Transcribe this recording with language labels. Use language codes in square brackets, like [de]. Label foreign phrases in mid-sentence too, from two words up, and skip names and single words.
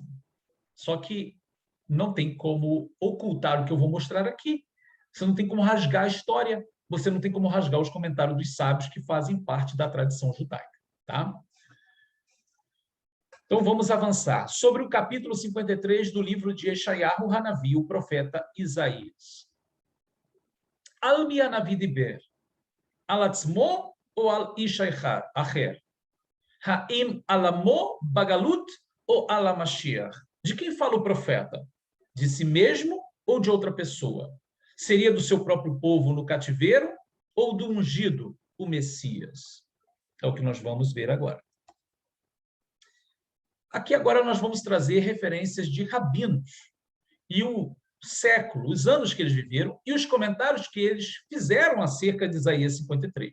[pt] Só que não tem como ocultar o que eu vou mostrar aqui. Você não tem como rasgar a história, você não tem como rasgar os comentários dos sábios que fazem parte da tradição judaica. Tá? Então, vamos avançar. Sobre o capítulo 53 do livro de Yeshayahu Hanavi, o profeta Isaías. [he] על מי הנביא דיבר? על עצמו ou על איש אחר? האם על עמו בגלות ou על משיח? [pt] De quem fala o profeta? De si mesmo ou de outra pessoa? Seria do seu próprio povo no cativeiro ou do ungido, o Messias? É o que nós vamos ver agora. Aqui agora nós vamos trazer referências de rabinos e o século, os anos que eles viveram e os comentários que eles fizeram acerca de Isaías 53.